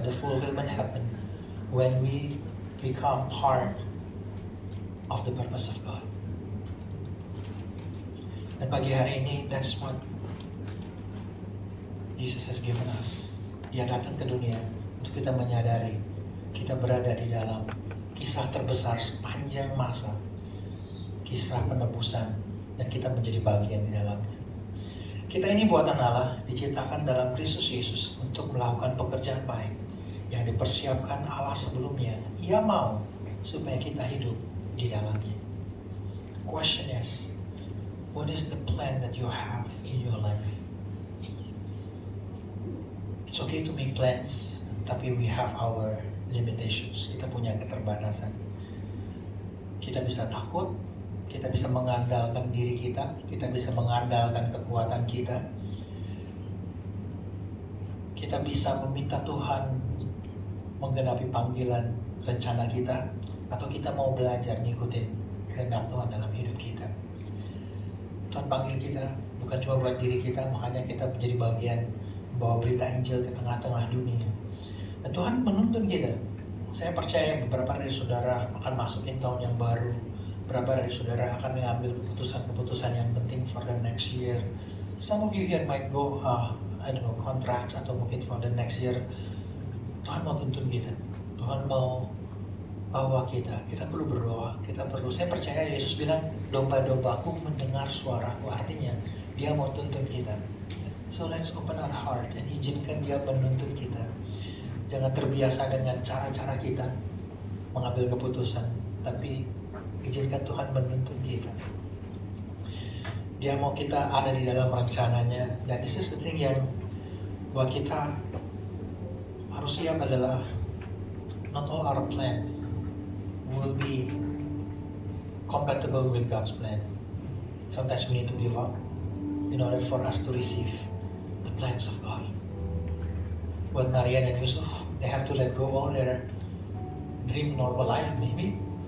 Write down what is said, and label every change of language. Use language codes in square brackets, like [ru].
[en] The fulfillment happen when we become part of the purpose of God. [id] Dan pagi hari ini, [en] that's what Jesus has given us. [id] Dia datang ke dunia untuk kita menyadari kita berada di dalam kisah terbesar sepanjang masa, kisah penebusan, dan kita menjadi bagian di dalamnya. Kita ini buatan Allah, diciptakan dalam Kristus Yesus untuk melakukan pekerjaan baik yang dipersiapkan Allah sebelumnya. Ia mau supaya kita hidup di dalamnya. [en] Question is, what is the plan that you have in your life? It's okay to make plans, [id] tapi [en] we have our limitations. [id] Kita punya keterbatasan. Kita bisa takut, kita bisa mengandalkan diri kita bisa mengandalkan kekuatan kita bisa meminta Tuhan menggenapi panggilan rencana kita, atau kita mau belajar ngikutin kehendak Tuhan dalam hidup kita. Tuhan panggil kita bukan cuma buat diri kita, makanya kita menjadi bagian membawa berita Injil ke tengah-tengah dunia. Dan Tuhan menuntun kita. Saya percaya beberapa dari saudara akan masukin tahun yang baru. Beberapa dari saudara akan mengambil keputusan-keputusan yang penting [en] for the next year. Some of you here might go, contracts [id] atau mungkin [en] for the next year. [id] Tuhan mau tuntun kita. Tuhan mau bawa kita perlu berdoa, saya percaya Yesus bilang, domba-dombaku mendengar suaraku, artinya dia mau tuntun kita. [en] So let's open our heart [id] dan izinkan dia menuntun kita. Jangan terbiasa dengan cara-cara kita mengambil keputusan, tapi izinkan Tuhan menuntun kita. Dia mau kita ada di dalam rencananya, dan [en] this is the thing [id] yang buat kita harus siap adalah [en] not all our plans will be compatible with God's plan. Sometimes we need to give up in order for us to receive the plans of God. [id] Buat Maria dan Yusuf, [en] they have to let go all their dream normal life maybe.